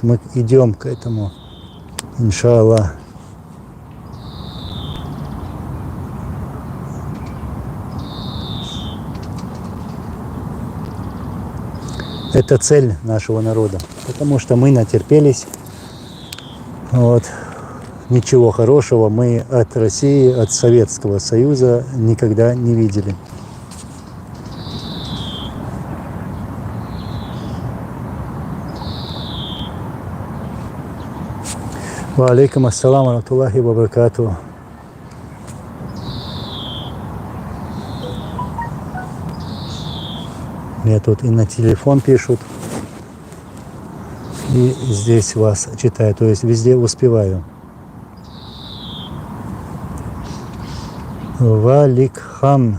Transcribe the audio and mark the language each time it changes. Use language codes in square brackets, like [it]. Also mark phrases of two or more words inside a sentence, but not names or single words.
[ru] Мы идем к этому, иншаллах. Это цель нашего народа, потому что мы натерпелись. Вот. Ничего хорошего мы от России, от Советского Союза никогда не видели. [ar] وعليكم السلام ورحمة الله وبركاته. [ru] Мне тут и на телефон пишут. И здесь вас читаю, то есть везде успеваю. Валикхан.